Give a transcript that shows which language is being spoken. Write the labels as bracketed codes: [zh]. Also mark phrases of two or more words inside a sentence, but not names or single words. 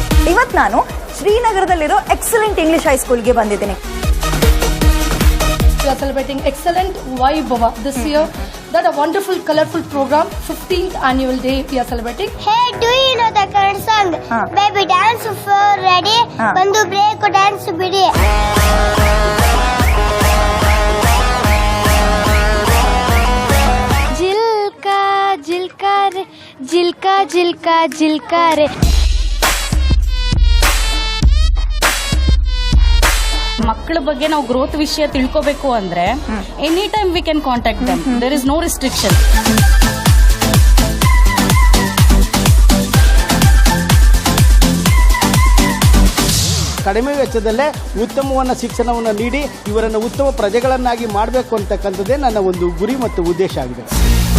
[kn] ಇವತ್ತು ನಾನು ಶ್ರೀನಗರದಲ್ಲಿರೋ ಎಕ್ಸಲೆಂಟ್ ಇಂಗ್ಲಿಷ್ ಹೈಸ್ಕೂಲ್ಗೆ ಬಂದಿದ್ದೀನಿ. [en] We are celebrating excellent Vaibhava this year. That a wonderful, colorful program. 15th annual day we are celebrating. Hey, do you know the current song? Baby, dance for ready. Bandu break dance bidi. Jilka, jilka re, jilka, jilka, jilka re. [kn] ಮಕ್ಕಳ ಬಗ್ಗೆ ನಾವು ಗ್ರೋತ್ ವಿಷಯ ತಿಳ್ಕೋಬೇಕು ಅಂದ್ರೆ [en] any time we can contact them. there is no restriction. ಕಡಿಮೆ ವೆಚ್ಚದಲ್ಲೇ ಉತ್ತಮವಾದ ಶಿಕ್ಷಣವನ್ನು ನೀಡಿ ಇವರನ್ನು ಉತ್ತಮ ಪ್ರಜೆಗಳನ್ನಾಗಿ ಮಾಡಬೇಕು ಅಂತಕ್ಕಂಥದ್ದೇ ನನ್ನ ಒಂದು ಗುರಿ ಮತ್ತು ಉದ್ದೇಶ ಆಗಿದೆ.